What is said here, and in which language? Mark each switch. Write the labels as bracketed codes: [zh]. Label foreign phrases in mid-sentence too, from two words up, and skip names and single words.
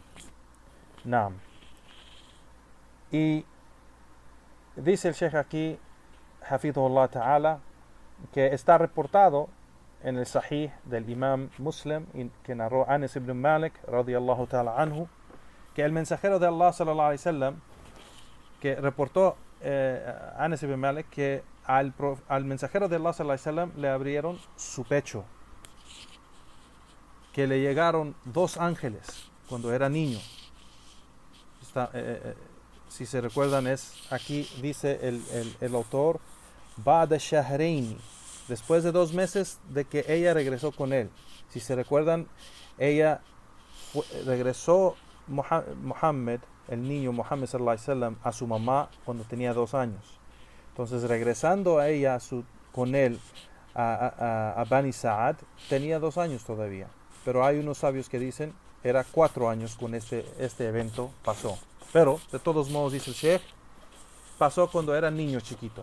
[es] Naam. Y dice el Sheikh aquí, [ar] حفظه الله تعالى, [es] que está reportado en el Sahih del Imam Muslim, que narró Anas ibn Malik [ar] رضي الله تعالى عنه, [es] que el mensajero de Allah [ar] صلى الله عليه وسلم, [es] que reportó Anas ibn Malik, que al mensajero de Allah [ar] صلى الله عليه وسلم [es] le abrieron su pecho, que le llegaron 2 ángeles cuando era niño. Si se recuerdan, aquí dice el autor: [ar] بعد شهرين, [es] después de 2 meses de que ella regresó con él. Si se recuerdan, ella regresó Muhammad, el niño Muhammad [ar] صلى الله عليه وسلم, [es] a su mamá cuando tenía 2 años. Entonces, regresando a ella con él a Bani Sa'd, tenía 2 años todavía. Pero hay unos sabios que dicen era 4 años con este evento pasó. Pero de todos modos, dice el Sheikh, pasó cuando era niño chiquito.